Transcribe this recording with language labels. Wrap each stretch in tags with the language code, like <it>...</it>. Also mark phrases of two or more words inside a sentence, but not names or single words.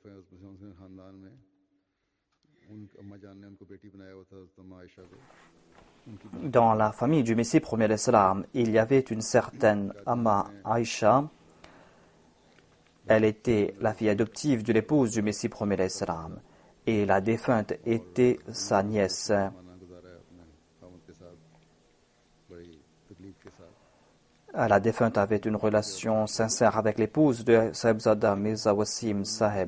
<ur>ہے اس مسلم خاندان میں ان اماں جان نے ان کو بیٹی بنایا ہوا تھا حضرت اماں عائشہ کو.</ur> <fr>Dans la famille du Messie promis à l'Islam, il y avait une certaine Amma Aïcha. Elle était la fille adoptive de l'épouse du Messie promis à l'Islam. Et la défunte était sa nièce. La défunte avait une relation sincère avec l'épouse de Sahibzada Mirza Wasim Sahib.</fr>